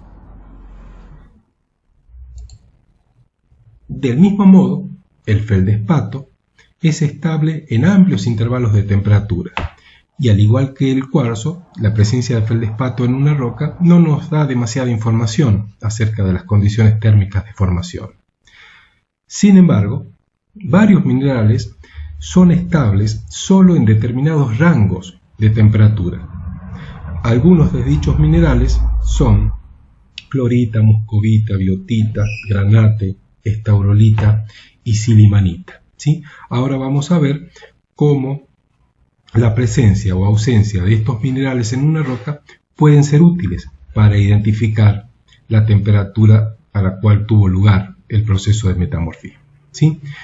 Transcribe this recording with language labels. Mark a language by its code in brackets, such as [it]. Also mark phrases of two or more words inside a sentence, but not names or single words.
[es] Del mismo modo, el feldespato es estable en amplios intervalos de temperatura, y al igual que el cuarzo, la presencia de feldespato en una roca no nos da demasiada información acerca de las condiciones térmicas de formación. Sin embargo, varios minerales son estables solo en determinados rangos de temperatura. Algunos de dichos minerales son clorita, muscovita, biotita, granate, estaurolita y silimanita. ¿Sí? Ahora vamos a ver cómo la presencia o ausencia de estos minerales en una roca pueden ser útiles para identificar la temperatura a la cual tuvo lugar el proceso de metamorfismo. ¿Sí?